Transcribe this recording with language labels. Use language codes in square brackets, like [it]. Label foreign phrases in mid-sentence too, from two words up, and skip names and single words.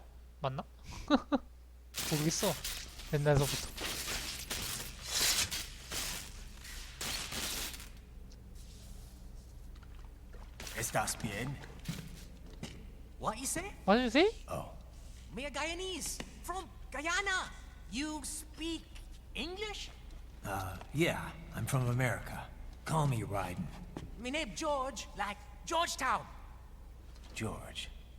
[ko] 맞나? 모르겠어. 옛날서부터. [es] Estás bien? [en] What you say? What did you say? Oh. Me a Guyanese from Guyana. You speak English? Yeah, I'm from America. Call me Raiden. Me name George, like Georgetown. George.